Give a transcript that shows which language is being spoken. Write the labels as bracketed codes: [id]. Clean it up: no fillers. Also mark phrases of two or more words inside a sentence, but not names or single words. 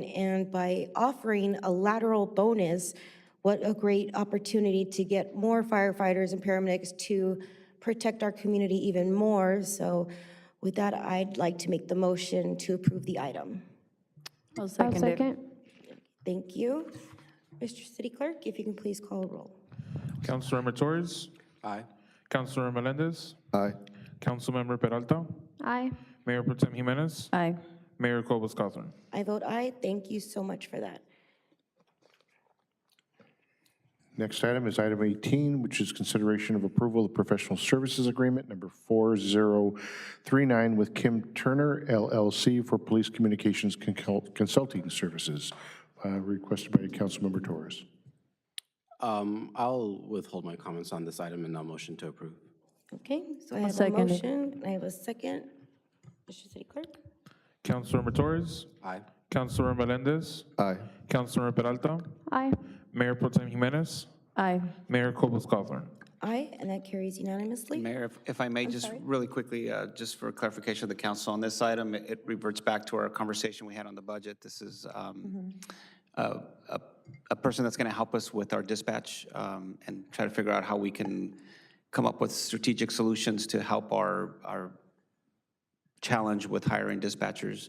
[en] And by offering a lateral bonus, what a great opportunity to get more firefighters and paramedics to protect our community even more. So with that, I'd like to make the motion to approve the item. I'll I'll second it. second. Thank you. Mr. City Clerk, if you can please call a roll. Councilmember Torres? Aye. Councilor Melendez? Aye. Councilmember Peralta? Aye. Mayor Pro Tem Jimenez? Aye. Mayor Cobos-Cothran? I vote aye. Thank you so much for that. Next item is item 18, which is consideration of approval of professional services agreement number 4039 with Kim Turner LLC for police communications consulting services, requested by Councilmember Torres. I'll withhold my comments on this item and now motion to approve. Okay, so I have a second it. motion. I have a second. Mr. City Clerk? Councilmember Torres? Aye. Councilor Melendez? Aye. Councilor Peralta? Aye. Mayor Pro Tem Jimenez? Aye. Mayor Cobos-Cothran? Aye, and that carries unanimously. Mayor, if I may, just really quickly, just for clarification of the council on this item, it reverts back to our conversation we had on the budget. This is a person that's going to help us with our dispatch and try to figure out how we can come up with strategic solutions to help our challenge with hiring dispatchers.